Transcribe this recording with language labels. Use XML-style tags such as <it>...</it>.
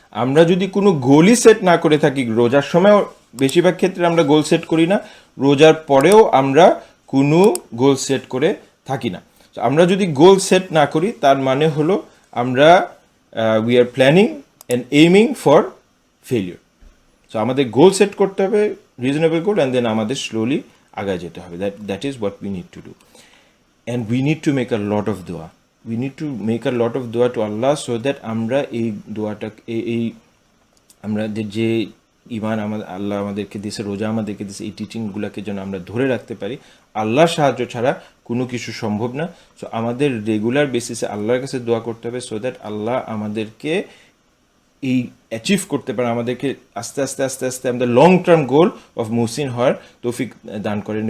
<bn>আমরা যদি কোনো গোলই সেট না করে থাকি, রোজার সময়ও বেশিরভাগ ক্ষেত্রে আমরা গোল সেট করি না, রোজার পরেও আমরা কোনো গোল সেট করে থাকি না। তো আমরা যদি গোল সেট না করি তার মানে হলো আমরা</bn> <en>We are planning and aiming for failure.</en> <bn>So আমাদের গোল সেট করতে হবে, রিজনেবল গোল, অ্যান্ড দেন আমাদের স্লোলি আগায় যেতে হবে।</bn> <en>That is what we need to do. And we need to make a lot of dua. We need to make a lot of dua to Allah so that</en> <bn>আমরা এই দোয়াটা এই আমরা যে ইমান আমাদের আল্লাহ আমাদেরকে দিয়েছে, রোজা আমাদেরকে দিয়েছে, এই টিচিংগুলোকে যেন আমরা ধরে রাখতে পারি। আল্লাহর সাহায্য ছাড়া কোনো কিছু সম্ভব না। সো আমাদের রেগুলার বেসিসে আল্লাহর কাছে দোয়া করতে হবে সো দ্যাট আল্লাহ আমাদেরকে এই অ্যাচিভ করতে পারে, আমাদেরকে আস্তে আস্তে আস্তে আস্তে আমাদের long term goal of Muhsin হওয়ার তৌফিক দান করেন।</bn>